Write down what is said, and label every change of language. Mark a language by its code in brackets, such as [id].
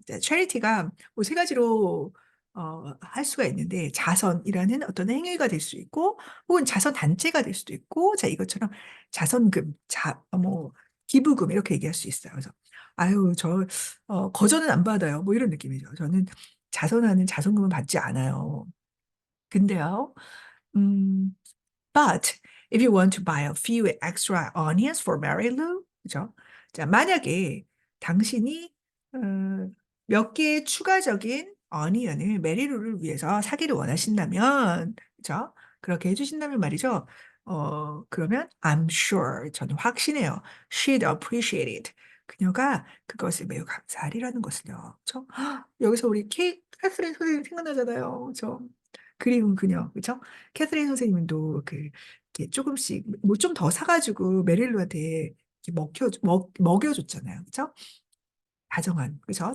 [ko] 자, charity가 뭐 세 가지로 할 수가 있는데 자선이라는 어떤 행위가 될 수 있고 혹은 자선 단체가 될 수도 있고 자, 이것처럼 자선금, 뭐 기부금 이렇게 얘기할 수 있어요. 그래서 아유, 거저는 안 받아요. 뭐 이런 느낌이죠. 저는 자선하는 자선금은 받지 않아요. 근데요, 음, [en] but if you want to buy a few extra onions for Mary Lou, [ko] 그죠? 자, 만약에 당신이 어, 몇 개의 추가적인 어니언을 메리루를 위해서 사기를 원하신다면, 그죠? 그렇게 해주신다면 말이죠. 그러면 [en] I'm sure, [ko] 저는 확신해요. [en] She'd appreciate it. [ko] 그녀가 그것을 매우 감사하리라는 것을요. 그렇죠? 여기서 우리 캐서린 선생님 생각나잖아요. 그렇죠? 그리운 그녀, 그렇죠? 캐서린 선생님도 이렇게 조금씩 뭐 좀 더 사가지고 메릴루한테 이렇게 먹여줬잖아요. 그렇죠? 다정한, 그렇죠?